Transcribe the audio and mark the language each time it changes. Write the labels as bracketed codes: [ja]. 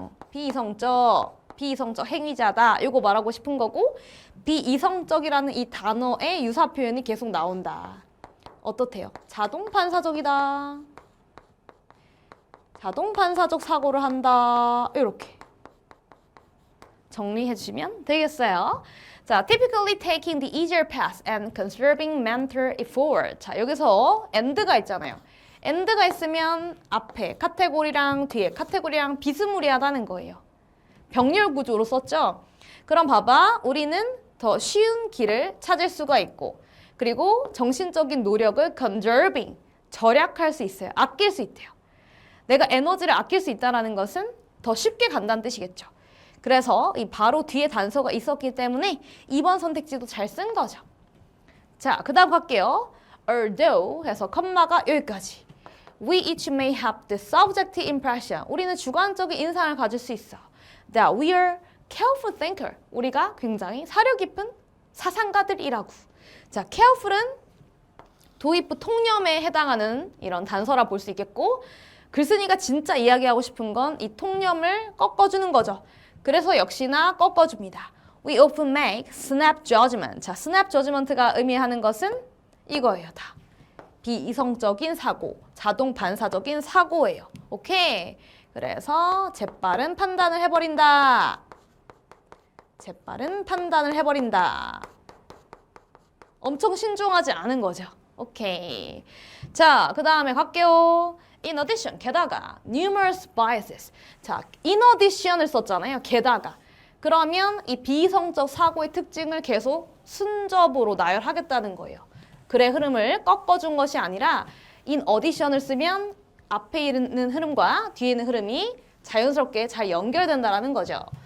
[ko] 비이성적 행위자다. 요거 말하고 싶은 거고 비이성적이라는 이 단어의 유사 표현이 계속 나온다. 어떻대요? 자동 반사적이다. 자동 반사적 사고를 한다. 이렇게 정리해 주시면 되겠어요. [en] 자, typically taking the easier path and conserving mental effort. [ko] 자, 여기서 and가 있잖아요. and가 있으면 앞에 카테고리랑 뒤에 카테고리랑 비스무리하다는 거예요. 병렬 구조로 썼죠? 그럼 봐봐. 우리는 더 쉬운 길을 찾을 수가 있고 그리고 정신적인 노력을 conserving, 절약할 수 있어요. 아낄 수 있대요. 내가 에너지를 아낄 수 있다는 것은 더 쉽게 간다는 뜻이겠죠. 그래서 이 바로 뒤에 단서가 있었기 때문에 2번 선택지도 잘 쓴 거죠. 자, 그 다음 갈게요. Although 해서 컴마가 여기까지. [en] We each may have the subjective impression. [ko] 우리는 주관적인 인상을 가질 수 있어. [en] That we are careful thinker. [ko] 우리가 굉장히 사려 깊은 사상가들이라고. 자, careful은 도입부 통념에 해당하는 이런 단서라 볼 수 있겠고 글쓴이가 진짜 이야기하고 싶은 건 이 통념을 꺾어주는 거죠. 그래서 역시나 꺾어줍니다. [en] We often make snap judgment. [ko] 자, snap judgment가 의미하는 것은 이거예요, 다. 비이성적인 사고, 자동 반사적인 사고예요. 오케이? 그래서 재빠른 판단을 해버린다. 재빠른 판단을 해버린다. 엄청 신중하지 않은 거죠. 오케이. 자, 그 다음에 갈게요. [en] In addition, [ko] 게다가 [en] numerous biases. [ko] 자, in addition을 썼잖아요. 게다가. 그러면 이 비이성적 사고의 특징을 계속 순접으로 나열하겠다는 거예요. 글의 흐름을 꺾어준 것이 아니라 in addition을 쓰면 앞에 있는 흐름과 뒤에 있는 흐름이 자연스럽게 잘 연결된다는 거죠.